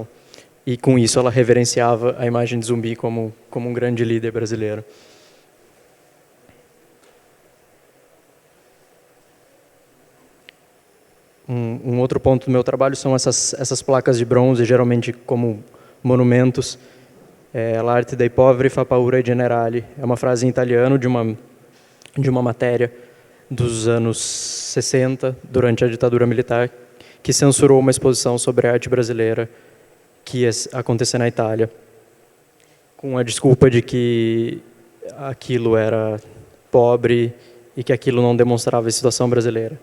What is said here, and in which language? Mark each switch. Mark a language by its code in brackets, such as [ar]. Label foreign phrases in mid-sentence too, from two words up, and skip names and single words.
[pt] E com isso ela reverenciava a imagem de Zumbi como um grande líder brasileiro. Um outro ponto do meu trabalho são essas placas de bronze, geralmente como monumentos. [it] L'arte dei poveri fa paura ai generali. [pt] É uma frase em italiano de uma matéria dos anos 60, durante a ditadura militar, que censurou uma exposição sobre a arte brasileira que ia acontecer na Itália, com a desculpa de que aquilo era pobre e que aquilo não demonstrava a situação brasileira.